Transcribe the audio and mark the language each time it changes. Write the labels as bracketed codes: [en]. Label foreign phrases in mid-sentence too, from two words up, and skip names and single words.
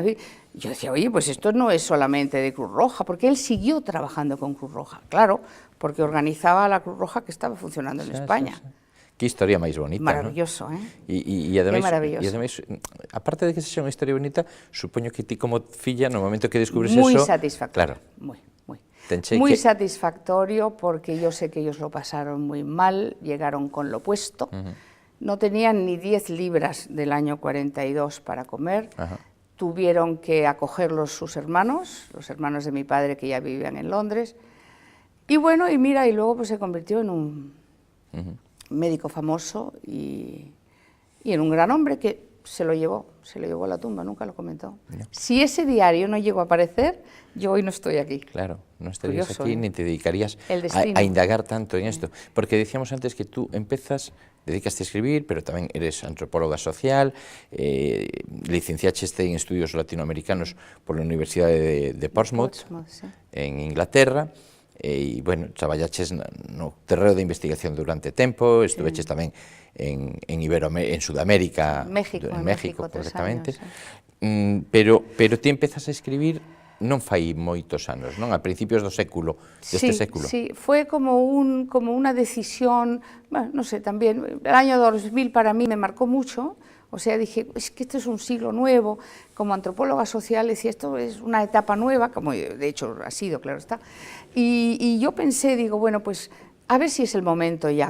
[es] Yo decía, oye, pues esto no es solamente de Cruz Roja, porque él siguió trabajando con Cruz Roja, claro, porque organizaba la Cruz Roja que estaba funcionando en España. Sí. [gl] Que historia máis bonita, maravilloso, ¿no? E ademais, maravilloso. Aparte de que sexa unha historia bonita, supoño que ti como filla, no momento que descubres [es] muy eso... Satisfactorio, claro. Muy satisfactorio, porque yo sé que ellos lo pasaron muy mal, llegaron con lo puesto, no tenían ni 10 libras del año 42 para comer, tuvieron que acogerlos sus hermanos, los hermanos de mi padre que ya vivían en Londres, y bueno, y mira, y luego pues se convirtió en un médico famoso y en un gran hombre que se lo llevó a la tumba, nunca lo comentó. No. Si ese diario no llegó a aparecer, yo hoy no estoy aquí. Claro, no estarías curioso, aquí, ni te dedicarías a indagar tanto en esto. Porque decíamos antes que tú dedicaste a escribir, [gl] pero tamén eres antropóloga social, licenciaste en estudios latinoamericanos pola Universidade de Portsmouth, sí, en Inglaterra, e, bueno, traballaches no terreo de investigación durante tempo, estuveches tamén en Sudamérica, en México correctamente, pero ti empezas a escribir non fai moitos anos, non? A principios do século, deste século. [es] Sí, fue como una decisión, bueno, no sé, también, el año 2000 para mí me marcó mucho. O sea, dije, es que esto es un siglo nuevo, como antropóloga social, decía, esto es una etapa nueva, como de hecho ha sido, claro está, y yo pensé, digo, bueno, pues a ver si es el momento ya.